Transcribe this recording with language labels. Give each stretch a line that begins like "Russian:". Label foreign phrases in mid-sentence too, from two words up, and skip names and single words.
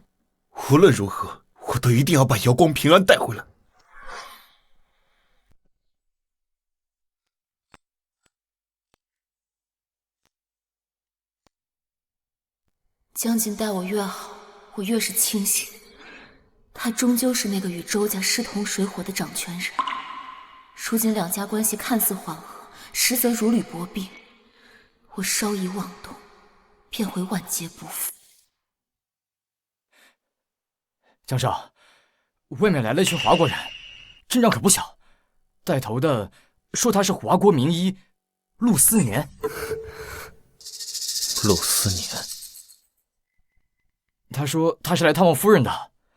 Chinese: 无論如何，我都一定要把瑶光平安帶回來。江锦待我越好，我越是庆幸。他終究是那個與周家勢同水火的掌權人。如今兩家關係看似緩和，實則如履薄冰。我稍一妄動，便會萬劫不復。江少，外面來了一群華國人，陣仗可不小。帶頭的說他是華國名醫陸思年。陸思年，他說他是來探望夫人的。